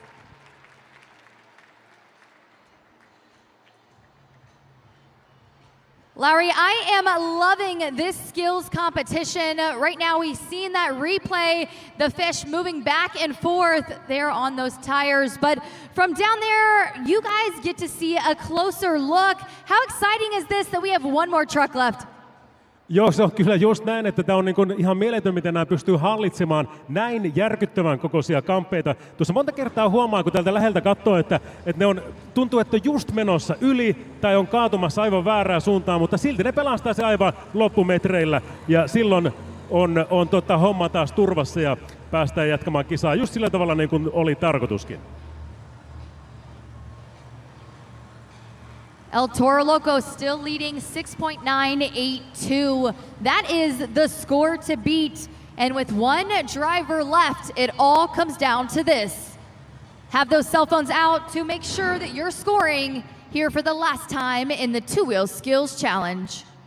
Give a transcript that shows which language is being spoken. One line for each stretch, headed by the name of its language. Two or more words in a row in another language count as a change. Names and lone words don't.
English: Lowry, I am loving this skills competition. Right now, we've seen that replay, the fish moving back and forth there on those tires. But from down there, you guys get to see a closer look. How exciting is this that we have one more truck left?
Finnish: Joo, se on kyllä just näin, että tämä on niin kuin ihan mieletön, miten nämä pystyy hallitsemaan näin järkyttävän kokoisia kamppeita. Tuossa monta kertaa huomaa, kun täältä läheltä katsoo, että ne on, tuntuu, että on just menossa yli tai on kaatumassa aivan väärään suuntaan, mutta silti ne pelastaa se aivan loppumetreillä ja silloin on homma taas turvassa ja päästään jatkamaan kisaa just sillä tavalla niin kuin oli tarkoituskin.
English: El Toro Loco still leading 6.982. That is the score to beat. And with one driver left, it all comes down to this. Have those cell phones out to make sure that you're scoring here for the last time in the two-wheel skills challenge.